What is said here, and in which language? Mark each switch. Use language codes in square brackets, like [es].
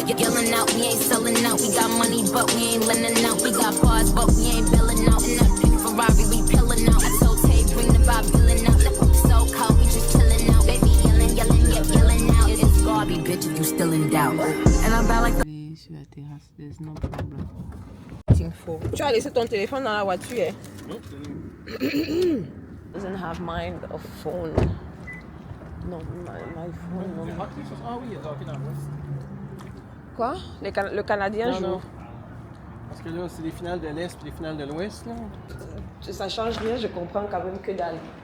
[en] Yelling out, we ain't selling out. We got money, but we ain't lending out. We got bars, but we ain't billing out. In that pink Ferrari, we pillin' out. I told Tay, bring the Bob Dylan out. So cold, we just chillin' out. Baby yelling, yelling out. It's Barbie, bitch, if you still in doubt. And I'm bad like the... Sur la terrasse, there's no problem. [fr] Tu as laissé ton téléphone dans la voiture. Non, [en] Doesn't have mind of phone. [fr] Non, my phone. Non. Ah oui, il y a hockey dans l'Ouest. Quoi? Le Canadien joue. Non. Parce que là, c'est les finales de l'Est et les finales de l'Ouest, là. Ça change rien, je comprends quand même que dalle.